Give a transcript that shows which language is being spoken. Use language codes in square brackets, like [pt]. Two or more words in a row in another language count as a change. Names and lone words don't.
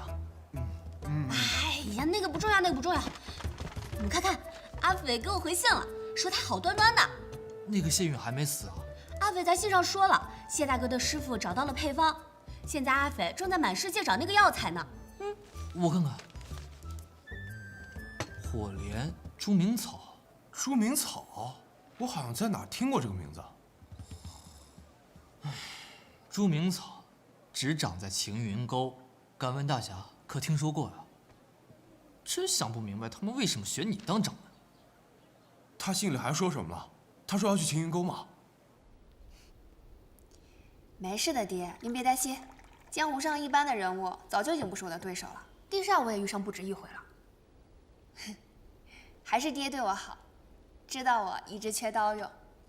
[zh] 哎呀，那個不重要，那個不重要。你們看看，阿斐給我回信了，說他好端端的。那個謝允還沒死啊？阿斐在信上說了，謝大哥的師傅找到了配方，現在阿斐正在滿世界找那個藥材呢。我看看，火蓮、豬鳴草。豬鳴草，我好像在哪儿聽過這個名字。豬鳴草只長在晴雲溝，敢問大俠可聽說過呀？真想不明白他們為什麼選你當掌門。他信裡還說什麼了？他說要去晴雲溝嗎？沒事的，爹，您別擔心。江湖上一般的人物早就已經不是我的對手了，地煞我也遇上不止一回了。還是爹對我好，知道我一直缺刀用。